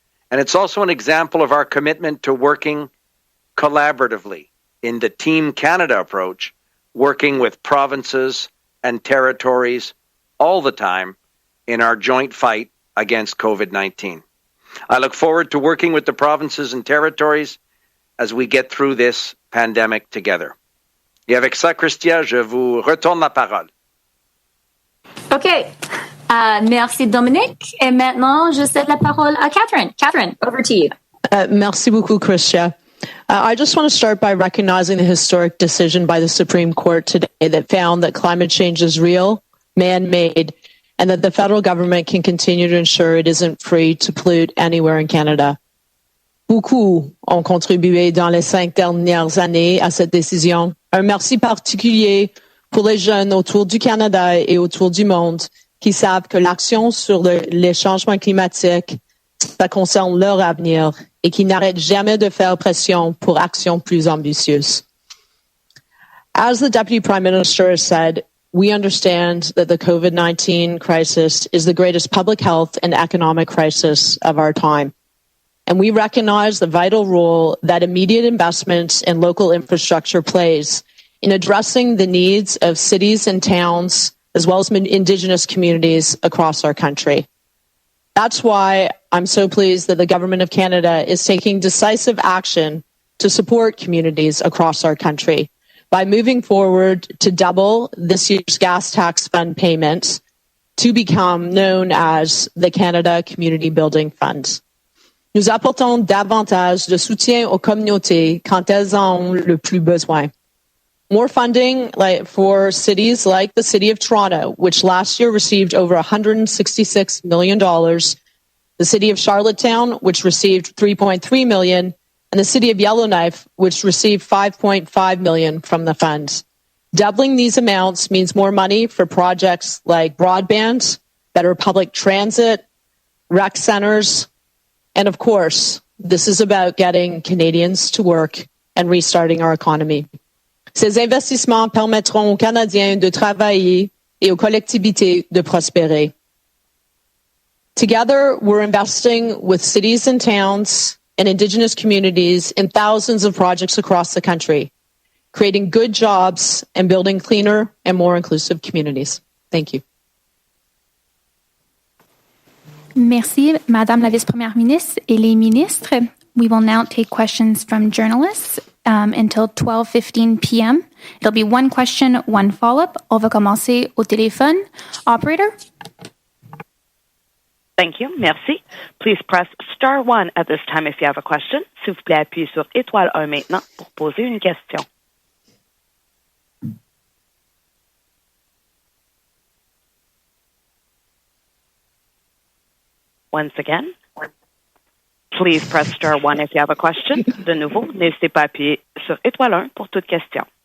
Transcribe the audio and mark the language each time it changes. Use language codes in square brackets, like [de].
[en] And it's also an example of our commitment to working collaboratively in the Team Canada approach, working with provinces and territories all the time in our joint fight against COVID-19. I look forward to working with the provinces and territories as we get through this pandemic together. [fr] Et avec ça, Christia, je vous retourne la parole. OK. Merci, Dominique. Et maintenant, je cède la parole à Catherine. [en] Catherine, over to you. [fr] Merci beaucoup, Christia. [en] I just want to start by recognizing the historic decision by the Supreme Court today that found that climate change is real, man-made, and that the federal government can continue to ensure it isn't free to pollute anywhere in Canada. [fr] Beaucoup ont contribué dans les 5 dernières années à cette décision. Un merci particulier pour les jeunes autour du Canada et autour du monde qui savent que l'action sur les changements climatiques, ça concerne leur avenir et qui n'arrêtent jamais de faire pression pour actions plus ambitieuses. [en] As the Deputy Prime Minister has said, we understand that the COVID-19 crisis is the greatest public health and economic crisis of our time. And we recognize the vital role that immediate investments in local infrastructure plays in addressing the needs of cities and towns, as well as Indigenous communities across our country. That's why I'm so pleased that the Government of Canada is taking decisive action to support communities across our country by moving forward to double this year's gas tax fund payments to become known as the Canada Community Building Fund. [fr] Nous apportons davantage de soutien aux communautés quand elles en ont le plus besoin. [en] More funding for cities like the City of Toronto, which last year received over $166 million, the City of Charlottetown, which received $3.3 million, and the City of Yellowknife, which received $5.5 million from the fund. Doubling these amounts means more money for projects like broadband, better public transit, rec centers, and of course, this is about getting Canadians to work and restarting our economy. [fr] Ces investissements permettront aux Canadiens de travailler et aux collectivités de prospérer. [en] Together, we're investing with cities and towns and Indigenous communities in thousands of projects across the country, creating good jobs and building cleaner and more inclusive communities. Thank you. [fr] Merci, Madame la Vice-Première Ministre et les ministres. [en] We will now take questions from journalists until 12:15 p.m. It'll be one question, one follow-up. [fr] On va commencer au téléphone. [en] Operator? Thank you. [fr] Merci. [en] Please press star 1 at this time if you have a question. [fr] S'il vous plaît, appuyez sur étoile 1 maintenant pour poser une question. [en] Once again, please press star 1 if you have a question. [fr] De nouveau, n'hésitez pas à appuyer sur étoile 1 pour toute question.